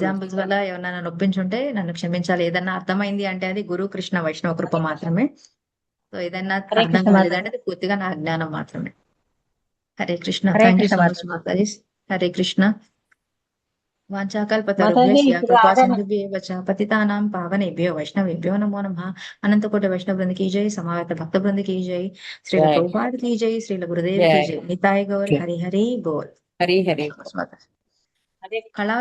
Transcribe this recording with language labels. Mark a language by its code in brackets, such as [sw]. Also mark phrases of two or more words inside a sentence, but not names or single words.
[te] ఎగ్జాంపుల్స్ వల్ల ఎవరైనా నొప్పించుంటే నన్ను క్షమించాలి. ఏదన్నా అర్థమైంది అంటే అది గురు కృష్ణ వైష్ణవ కృప మాత్రమే. సో ఏదైనా హరే అర్థం కృష్ణ కాలేదంటే అది పూర్తిగా నా అజ్ఞానం మాత్రమే. హరే కృష్ణ. హరే [en] thank you [te] కృష్ణ [en] so much [te] మాతాజీ. మాతాజీ. హరే కృష్ణ. మాతాజీ [sa] వాంఛాకల్పతరుభ్యశ్చ [te] ఇప్పుడు కృపా ఆరాధన [sa] సింధుభ్యేవ చ పతితానాం పావనేభ్యో వైష్ణవేభ్యో నమో నమః. [hi] अनंतकोटि वैष्णव बृंद की जय, समावेत भक्त बृंद की जय, श्रील జై प्रभुपाद की जय, श्रील गुरुदेव की జై जय, निताय गौर हरि हरि बोल. హరి హరి कला